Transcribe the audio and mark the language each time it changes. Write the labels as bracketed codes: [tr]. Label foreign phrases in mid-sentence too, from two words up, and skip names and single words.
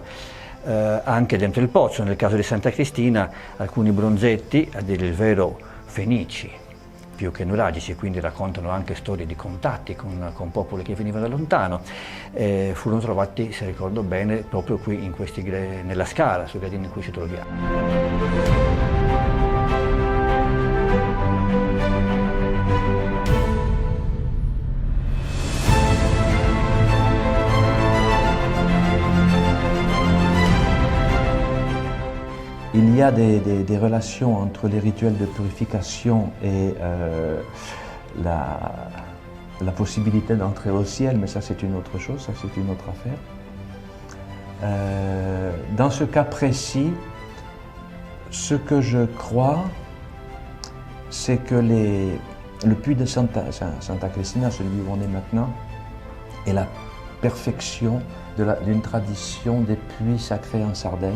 [it] Anche dentro il pozzo, nel caso di Santa Cristina, alcuni bronzetti, a dire il vero fenici, più che nuragici, quindi raccontano anche storie di contatti con popoli che venivano da lontano, furono trovati, se ricordo bene, proprio qui nella scala, sui gradini in cui ci troviamo. [fr] Il y a des relations entre les rituels de purification et la possibilité d'entrer au ciel, mais ça c'est une autre chose, ça c'est une autre affaire. Dans ce cas précis, ce que je crois, c'est que le puits de Santa Cristina, celui où on est maintenant, est la perfection d'une tradition des puits sacrés en Sardaigne.